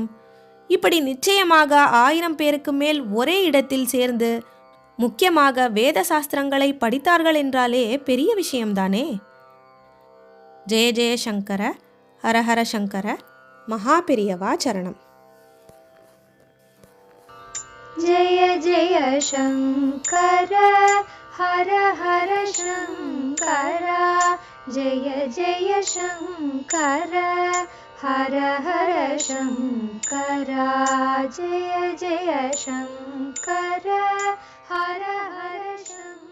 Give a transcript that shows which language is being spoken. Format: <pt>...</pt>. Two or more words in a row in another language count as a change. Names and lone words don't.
<ta>இப்படி நிச்சயமாக 1000 பேருக்கு மேல் ஒரே இடத்தில் சேர்ந்து முக்கியமாக வேத சாஸ்திரங்களை படித்தார்கள் என்றாலே பெரிய விஷயம்தானே. ஜெய ஜெய சங்கர, ஹரஹர சங்கர, மகாபெரியவா சரணம்.</ta> <sa>जय जय शंकर हर हर शंकर, जय जय शंकर हर हर शंकर, जय जय शंकर हर हर शंकर.</sa>